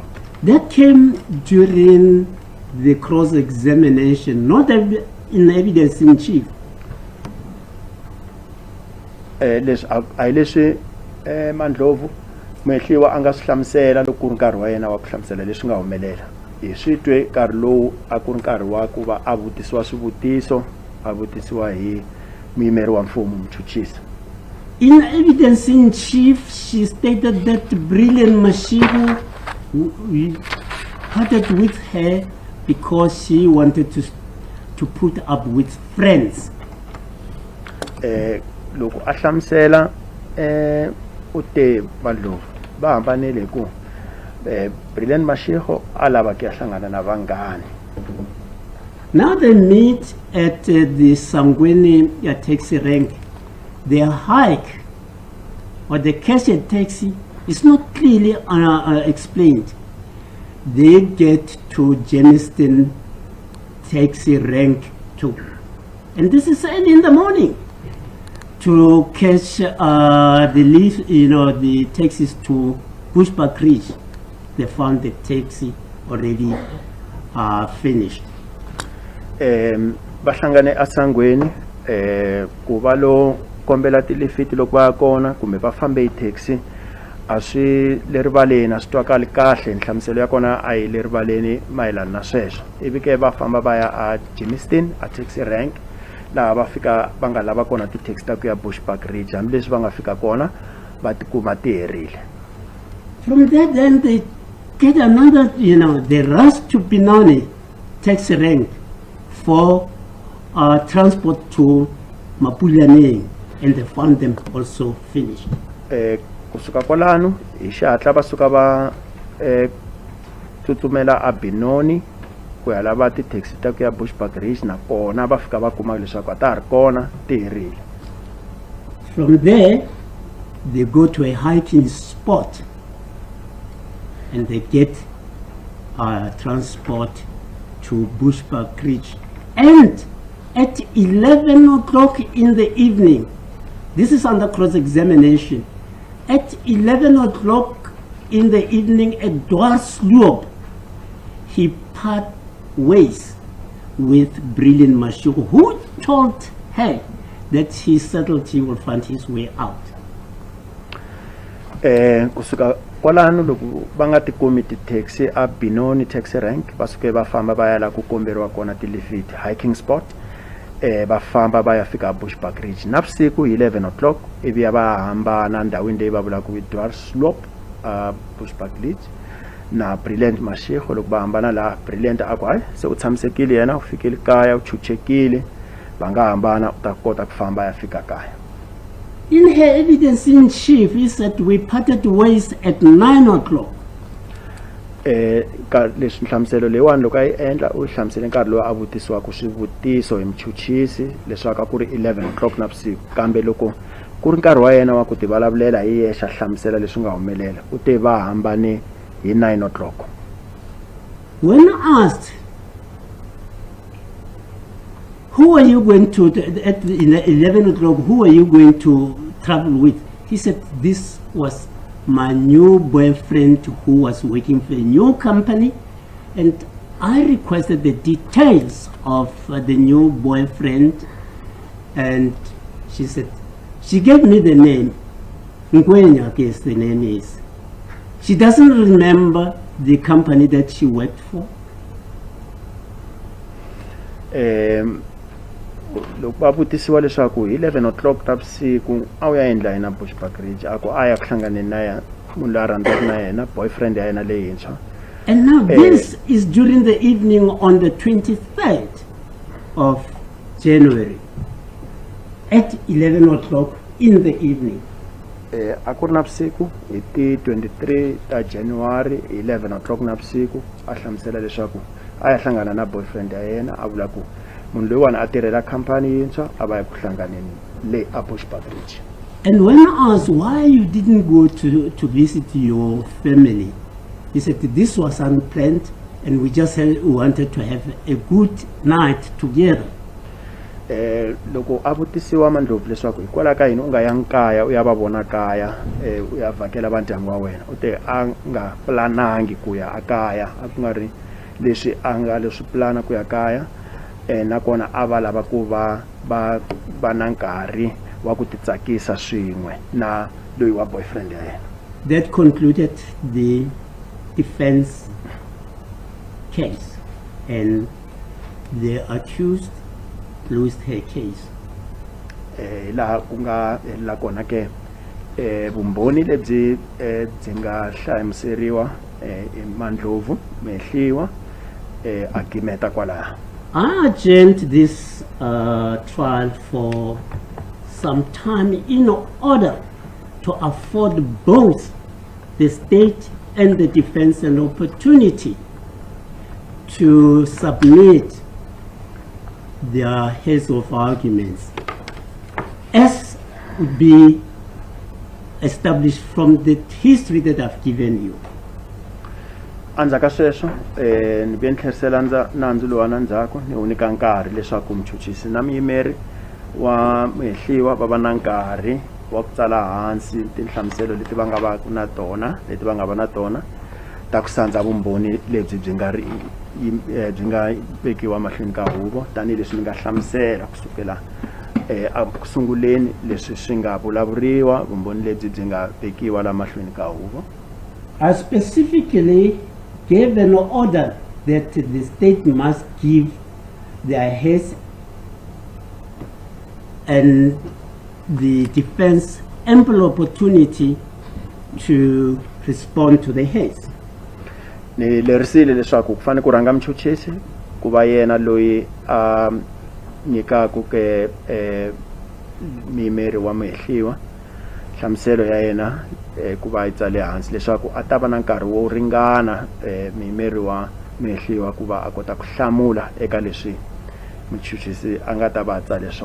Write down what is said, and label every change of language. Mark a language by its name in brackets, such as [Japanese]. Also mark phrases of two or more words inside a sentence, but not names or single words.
[English] That came during the cross-examination, not in evidence in chief. [Tsonga] Leswi Mandlovu mehliwa anga sihlamusela loko ku ri nkarhi wa yena wa ku hlamusela leswi nga humelela. Hi switwe nkarhi lowu a ku ri nkarhi wa ku va a vutisiwa swivutiso, a vutisiwa hi muyimeri wa mfumo Mchuchisa. [English] In evidence in chief, she stated that Brilliant Mashigo parted with her because she wanted to put up with friends. [Tsonga] Loko a hlamusela uTe Mandlovu ba hambanile ku Brilliant Mashigo alava ke hlangana na vanghani. [English] Now they meet at the Sangweni taxi rank. Their hike or the cash and taxi is not clearly explained. They get to Jamestown taxi rank too, and this is early in the morning to catch the taxis to Bushbuck Ridge. They found the taxi already finished. [Tsonga] Bahlangane asangweni kuba lo kombela tilifiti loko va kona kumbe va fambe hi taxi a swi le rivaleni a swi twakali kahle nhlamuselo ya kona a yi le rivaleni mayelana na sweswo ivi ke va famba va ya a Jamestown a [English] taxi rank [Tsonga] laha va fika va nga lava kona ti-taxi ta ku ya Bushbuck Ridge hambileswi va nga fika kona va tikuma ti herile. [English] From there then they get another, they rush to Binoni taxi rank for transport to Mapulyaneng, and they found them also finished. [Tsonga] Kusuka kwalano hi xihatla va suka va tsutsumela a Binoni ku ya lava ti-taxi ta ku ya Bushbuck Ridge na kona va fika va kuma leswaku a ta ha ri kona ti herile. [English] From there they go to a hiking spot and they get transport to Bushbuck Ridge. And at 11 o'clock in the evening, this is under cross-examination, at 11 o'clock in the evening at Dwarsloop, he part ways with Brilliant Mashigo, who told her that he settled he will find his way out. [Tsonga] Kusuka kwalano loko va nga tikumi ti-taxi a Binoni [English] taxi rank [Tsonga] va suke va famba va ya la ku komberiwa kona tilifiti [English] hiking spot [Tsonga] va famba va ya fika Bushbuck Ridge navusiku hi 11 o'clock ivi ya va hambana ndhawini leyi va vulaka hi Dwarsloop Bushbuck Ridge na Brilliant Mashigo. Loko va hambana laha Brilliant a ku hayi se u tshamisekile yena u fikile kaya u chuchekile va nga hambana u ta kota ku famba ya fika kaya. [English] In her evidence in chief, he said we parted ways at 9 o'clock. [Tsonga] Ka leswi nhlamuselo leyiwani loko a yi endla u hlamusele nkarhi lowu a vutisiwaka swivutiso hi Mchuchisi leswaku a ku ri 11 o'clock navusiku, kambe loko ku ri nkarhi wa yena wa ku ti vulavulela hi yexe a hlamusela leswi nga humelela u te va hambane hi 9 o'clock. [English] When asked, who are you going to, at 11 o'clock, who are you going to travel with? He said, this was my new boyfriend who was working for a new company, and I requested the details of the new boyfriend, and she said, she gave me the name, Ngwenya, I guess the name is. She doesn't remember the company that she worked for. [Tsonga] Loko va vutisiwa leswaku hi 11 o'clock ta vusiku a wu ya endla yena Bushbuck Ridge a ku a ya ku hlanganeni na yena munhu loyi a rhandzaka na yena boyfriend ya yena leyintshwa. [English] And now this is during the evening on the 23rd of January at 11 o'clock in the evening. [Tsonga] A ku ri na vusiku hi ti 23 ta January 11 o'clock na vusiku a hlamusela leswaku a ya hlangana na boyfriend ya yena a vula ku munhu loyiwani a tirhela khampani yintshwa a va ya ku hlanganeni le a Bushbuck Ridge. [English] And when I asked why you didn't go to visit your family, he said this was unplanned and we just wanted to have a good night together. [Tsonga] loko a vutisiwa Mandlovu leswaku hikwalaho ka yini u nga yangi kaya u ya va vona kaya u ya vhakela va ndyangu wa wena u te a nga planangi ku ya a kaya a ku nga ri leswi a nga leswi plana ku ya kaya nakona a va lava ku va na nkarhi wa ku titsakisa swin'we na loyi wa boyfriend ya yena. [English] That concluded the defense case, and the accused lost her case. [Tsonga] Laha ku nga la kona ke vumbhoni lebyi byi nga hlamuseriwa Mandlovu mehliwa agimeta kwalaha. [English] I adjourned this trial for some time in order to afford both the state and the defense an opportunity to submit their heads of arguments as would be established from the history that I've given you. [Tsonga] Andzaka sweswo ni ve ni tlherisela nandzu lowuwana ndzhaku ni wu nyika nkarhi leswaku muchuchisi na muyimeri wa mehliwa va va na nkarhi wa ku tsala hansi tinhlamuselo leti va nga va na tona leti va nga va na tona ta ku sandza vumbhoni lebyi byi nga vekiwa mahlweni ka huvo tanihileswi ni nga hlamusela kusukela ku sunguleni leswi swi nga vulavuriwa vumbhoni lebyi byi nga vekiwa la mahlweni ka huvo. [English] I specifically gave an order that the state must give their heads and the defense ample opportunity to respond to the heads. [Tsonga] Ni lerisile leswaku ku fane ku rhanga muchuchisi ku va yena loyi a nyikaku ke muyimeri wa mehliwa hlamuselo ya yena ku va yi tsale hansi leswaku a ta va na nkarhi wo ringana muyimeri wa mehliwa ku va a kota ku hlamula eka leswi muchuchisi a nga ta va a tsale swona.